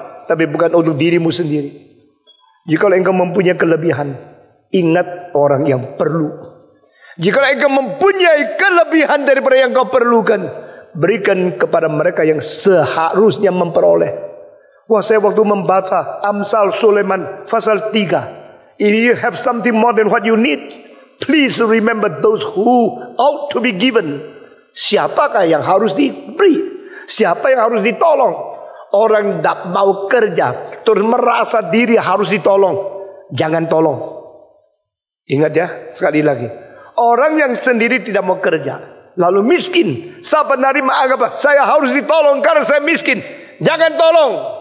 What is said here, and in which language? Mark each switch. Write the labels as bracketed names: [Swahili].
[Indonesian] Tapi bukan untuk dirimu sendiri. Jika engkau mempunyai kelebihan, ingat orang yang perlu. Jika engkau mempunyai kelebihan daripada yang kau perlukan, berikan kepada mereka yang seharusnya memperoleh. Wah, saya waktu membaca Amsal Sulaiman pasal 3. [English] If you have something more than what you need, please remember those who ought to be given. [Indonesian] Siapakah yang harus diberi? Siapa yang harus ditolong? Orang tidak mau kerja, terus merasa diri harus ditolong. Jangan tolong. Ingat ya, sekali lagi. Orang yang sendiri tidak mau kerja, lalu miskin, saban hari menganggap saya harus ditolong karena saya miskin. Jangan tolong.